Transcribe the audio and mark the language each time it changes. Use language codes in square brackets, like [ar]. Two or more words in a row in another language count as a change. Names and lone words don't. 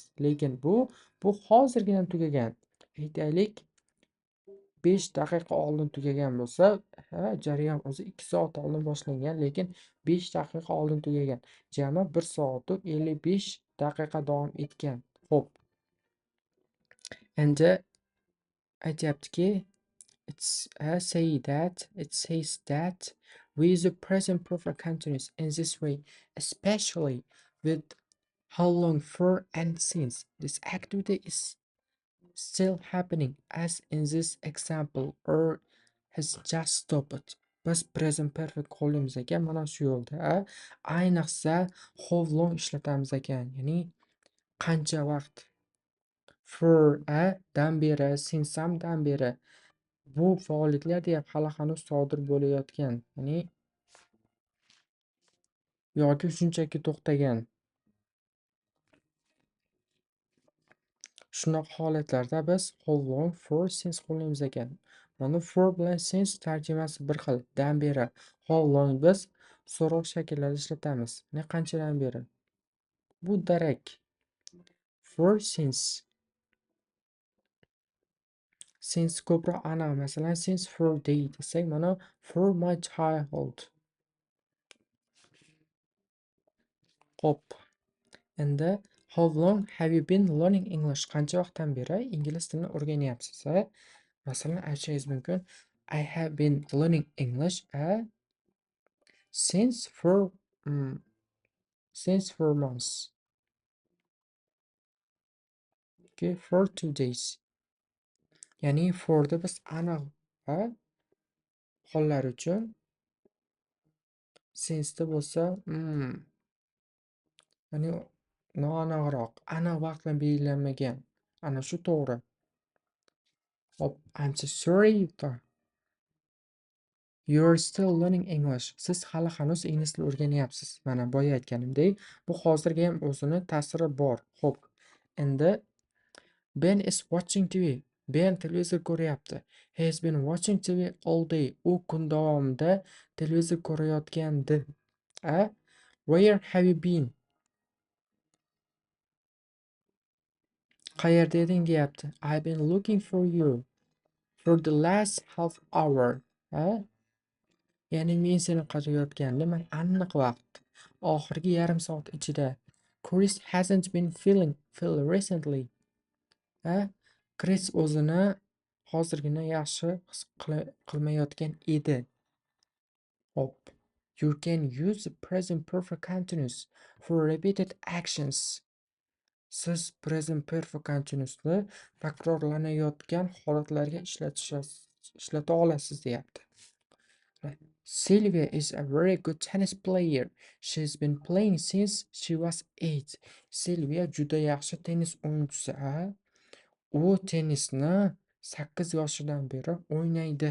[uz] Lekin bu hozirgina tugagan. Aytaylik 5 daqiqa oldin tugagan bo'lsa, jarayon o'zi 2 soat oldin boshlangan, lekin 5 daqiqa oldin tugagan. Jami 1 soat 55 daqiqa davom etgan. Xo'p. Endi aytayaptiki, [en] it says that we use the present perfect continuous in this way, especially with how long for and since this activity is still happening, as in this example, or has just stopped. [uz] Biz [en] present perfect [uz] qo'llaymiz ekan mana shu yo'lda. Ayniqsa [en] how long [uz] ishlatamiz ekan, ya'ni qancha vaqt. For dan beri, since dan beri bu faoliyatlar deyapti hali hanuz sodir bo'layotgan, ya'ni yoki shunchaki to'xtagan. Shunaqa holatlarda biz [en] how long for since [uz] qo'llaymiz ekan. Mana for bilan since tarjimasi bir xil. Dan beri. [en] How long [uz] biz so'roq shakllarida ishlatamiz. Ne qanchadan beri? Bu darak. [en] For since. [uz] Since ko'proq aniq. Masalan, [en] since for day [uz] desak, mana [en] for my child. [uz] Hop. Endi [en] how long have you been learning English? [uz] Qancha vaqtdan beri ingliz tilini o'rganyapsiz? Masalan, aytishingiz mumkin. [en] I have been learning English since mm, since 4 months. Okay, for 2 days. [uz] Ya'ni for'da biz aniq va hollar uchun since'da bo'lsa, ya'ni noaniqroq, aniq vaqt bilan belgilanmagan. Ana shu to'g'ri. Hop, [en] I'm so sorry you're still learning English. [uz] Siz hali hanuz ingliz tilini o'rganyapsiz. Mana boya aytganimdek, bu hozirgi ham o'zini ta'siri bor. Hop. Endi [en] Ben is watching TV. [uz] Ben televizor ko'ryapti. [en] He has been watching TV all day. [uz] U kun davomida televizor ko'rayotgandi. [en] Where have you been? [uz] Qayerda eding deyapti. [en] I've been looking for you for the last half hour. [uz] Ya'ni men seni qidirayotgandim aniq vaqt. Oxirgi yarim soat ichida. [en] Chris hasn't been feeling recently. [uz] Chris o'zini hozirgina yaxshi his qilmayotgan edi. Hop. [en] You can use the present perfect continuous for repeated actions. [uz] Siz [en] present perfect continuousni [uz] takrorlanayotgan holatlarga ishlata olasiz deyapti. [en] Sylvia is a very good tennis player. She's been playing since she was 8. [uz] Sylvia juda yaxshi tennis o'yinchisi. U tennisni 8 yoshidan beri o'ynaydi.